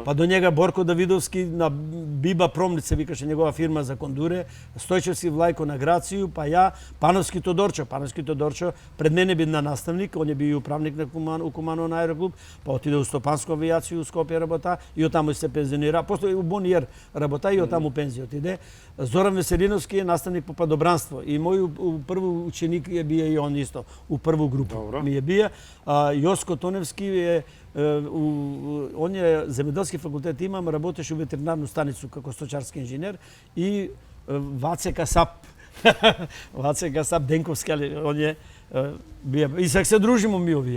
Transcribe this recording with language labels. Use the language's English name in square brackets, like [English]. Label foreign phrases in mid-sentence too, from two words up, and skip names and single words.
[Macedonian] Па до njega Борко Давидовски на Биба Промнит се викаше негова фирма за кондуре, Стојчевски Влајко на Грацију, па ја Пановски Тодорчо пред мене би на наставник, он е би управник на Куманово на аероклуб, па отиде у Стопанску авијација у Скопје работа и оттаму се пензионира. После у Бониер работа и оттаму пензија отиде. Зоран Веселиновски е наставник по падобранство и мој први ученик е бие и он исто у прву групу. Добро. Ми е бие. Јоско Тоневски е он е земјоделски факултет имам, работеше у ветеринарну станицу како сточарски инженер и Ваце Касап. Ваце Касап Денковски, он е бие и сега се дружимо ми овие.